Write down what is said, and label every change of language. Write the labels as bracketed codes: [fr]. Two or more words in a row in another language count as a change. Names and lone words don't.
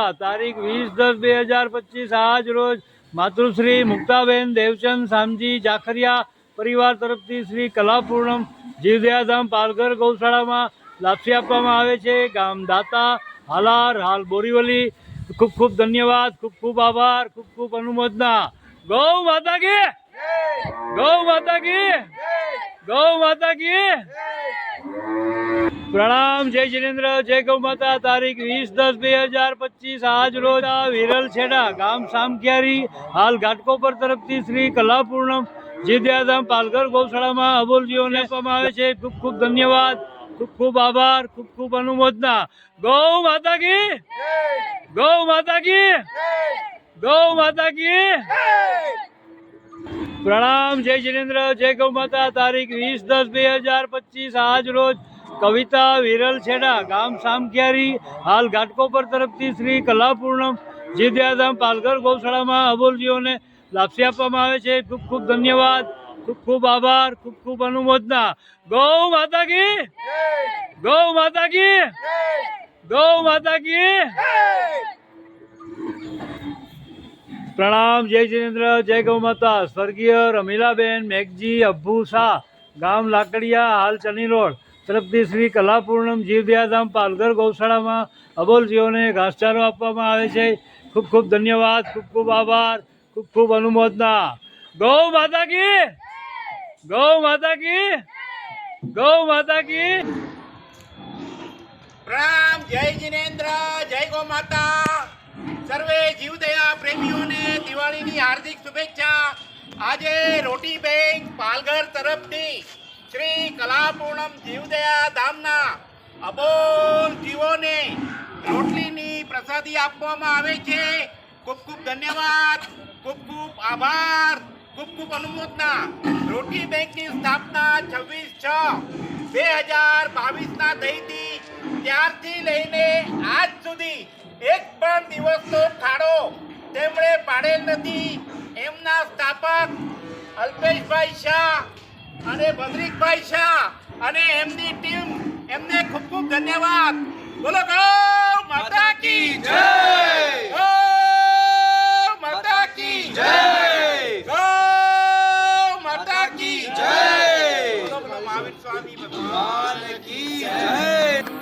[gu] તારીખ 20/10/2025 આજ રોજ માતૃશ્રી મુક્તાબેન દેવચંદ સામજી જાખરિયા પરિવાર તરફથી શ્રી કલાપૂર્ણમ જીવદયાધામ પાલઘર ગૌશાળામાં લાપસી આપવામાં આવે છે। ગામ દાતા હાલાર હાલ બોરીવલી। ખૂબ ખૂબ ધન્યવાદ, ખૂબ ખૂબ આભાર, ખૂબ ખૂબ અનુમોદના। [hi] गौ माता की गौ माता की गौ माता की। प्रणाम, जय जिनेन्द्र, जय गौ माता। [gu] તારીખ 20/10/2025 આજ રોજ વિરલ છેડા ગામ સામખિયારી હાલ ઘાટકોપર તરફથી શ્રી કલાપૂર્ણમ જીવદયાધામ પાલઘર ગૌશાળામાં અબોલજીઓને આપવામાં આવે છે। ખૂબ ખૂબ ધન્યવાદ, ખૂબ ખૂબ આભાર, ખૂબ ખૂબ અનુમોદના। [hi] गौ माता की गौ माता की गौ माता की। प्रणाम, जय जिनेन्द्र, जय गौ माता। [gu] તારીખ 20/10/2025 આજ રોજ કવિતા વિરલ છેડા ગામ સામખિયારી હાલ ઘાટકોપર તરફથી શ્રી કલાપૂર્ણમ જીવદયાધામ પાલઘર ગૌશાળામાં અબોલજીઓને લાપસી આપવામાં આવે છે। ખૂબ ખૂબ ધન્યવાદ, ખૂબ ખૂબ આભાર, ખૂબ ખૂબ અનુમોદના। [hi] गौ माता की गौ माता की गौ माता की। प्रणाम, जय जिनेन्द्र, जय गौ माता। [gu] સ્વર્ગીય રમીલાબેન મેઘજી અબ્બુ શાહ ગામ લાકડિયા હાલ ચની રોડ તરફથી શ્રી કલાપૂર્ણમ જીવદયાધામ પાલઘર ગૌશાળામાં અબોલજીઓને ઘાસચારો આપવામાં આવે છે। ખૂબ ખૂબ ધન્યવાદ, ખૂબ ખૂબ આભાર, ખૂબ ખૂબ અનુમોદના। [hi] गौ माता की गौ माता की गौ माता की। प्रणाम, जय जिनेन्द्र, जय गौ माता। [gu] સર્વે જીવદયા પ્રેમીઓને દિવાળીની હાર્દિક શુભેચ્છા। આજે રોટી બેંક પાલઘર તરફથી શ્રી કલાપૂર્ણમ જીવદયાધામના અબોલ જીવોને રોટલીની પ્રસાદી આપવામાં આવે છે। ખૂબ ખૂબ ધન્યવાદ, ખૂબ ખૂબ આભાર, ખૂબ ખૂબ અનુમોદના। રોટી બેંકની સ્થાપના 26/6/2022ના થઈ હતી। ત્યારથી લઈને આજ સુધી એક પણ દિવસનો ખાડો તેમણે પાડેલ નથી। એમના સ્થાપક અલ્પેશભાઈ શાહ અને ભદ્રિકભાઈ શાહ અને એમની ટીમ, એમને ખૂબ ખૂબ ધન્યવાદ। [hi] बोलो गौ माता की जय, गौ माता की जय, गौ माता की जय। बोलो बोलो महावीर स्वामी भगवान की जय।